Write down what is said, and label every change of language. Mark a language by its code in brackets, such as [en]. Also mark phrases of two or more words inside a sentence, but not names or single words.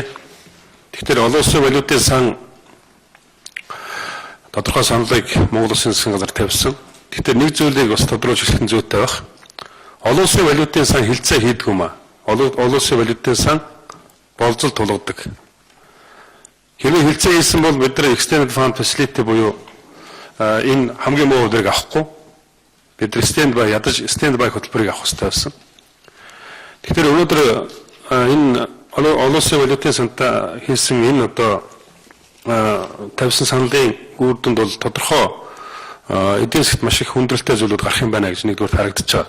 [mn] Тэгэхээр олон улсын валютын сан тодорхой саналыг Монгол Улсын засгийн газар тавьсан. Тэгэхээр нэг зүйлийг бас тодруулж хэлэх зүйтэй байх. Олон улсын валютын сан хилцээ хийдэг юм аа. Олон улсын валютын сан болзол тулгадаг. Хэрвээ хилцээ хийсэн бол бид нар [en] extended fund facility [mn] буюу энэ хамгийн муу үдирийг авахгүй бид нар standby хөтөлбөрийг авах хэрэгтэй байсан. Тэгэхээр өнөөдөр энэ олон улсын валютын сантаа хийсэн энэ одоо тавьсан саналын үр дүнд бол тодорхой эдийн засгт маш их хүндрэлтэй зүйлүүд гарах юм байна гэж нэгдүгээр харагдаж байгаа.